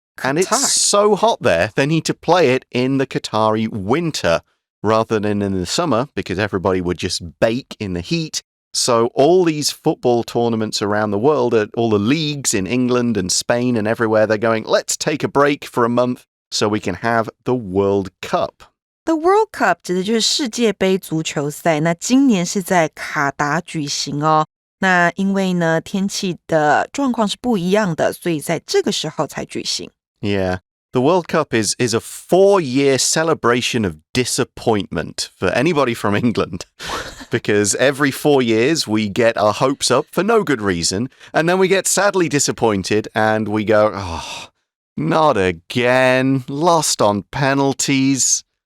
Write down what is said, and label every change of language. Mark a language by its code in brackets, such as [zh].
[en] And it's so hot there, they need to play it in the Qatari winter rather than in the summer because everybody would just bake in the heat. So all these football tournaments around the world, all the leagues in England and Spain and everywhere, they're going, let's take a break for a month so we can have the World Cup. [zh] The World Cup 指的就是世界杯足球赛，那今年是在卡达举行哦。那因为呢，天气的状况是不一样的，所以在这个时候才举行。 [en] Yeah, The World Cup is a 4-year celebration of disappointment for anybody from England. Because every 4 years we get our hopes up for no good reason, and then we get sadly disappointed and we go, oh, not again, lost on penalties.